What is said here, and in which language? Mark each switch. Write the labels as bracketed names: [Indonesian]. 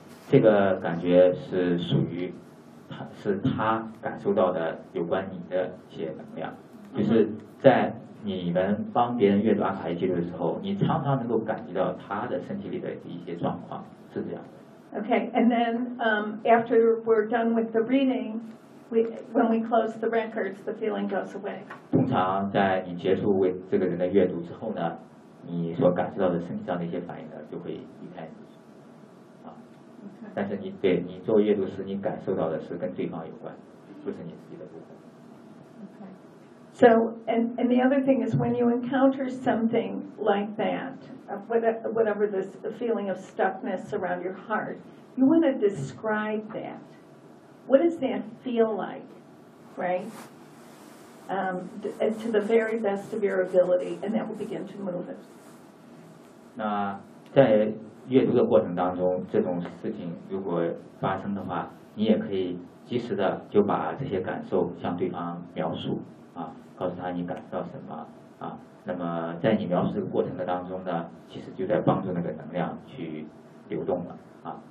[Chinese] 这个感觉是属于他，是他感受到的有关你的一些能量，就是在你们帮别人阅读阿卡西记录的时候，你常常能够感觉到他的身体里的一些状况，是这样的。 [English] Okay, and then after we're done with the reading, when we close the records, the feeling goes away. [Chinese] 通常在你结束为这个人的阅读之后呢，你所感受到的身体上的一些反应呢，就会离开你。但是你对你做阅读时，你感受到的是跟对方有关，不是你自己的部分。 [English] So and the other thing is when you encounter something like that, whatever this feeling of stuckness around your heart, you want to describe that. What does that feel like, right? To the very best of your ability, and that will begin to move it. [Chinese] 那在阅读的过程当中，这种事情如果发生的话，你也可以及时的就把这些感受向对方描述啊。告诉他你感受到什么啊？那么在你描述这个过程的当中呢，其实就在帮助那个能量去流动了啊。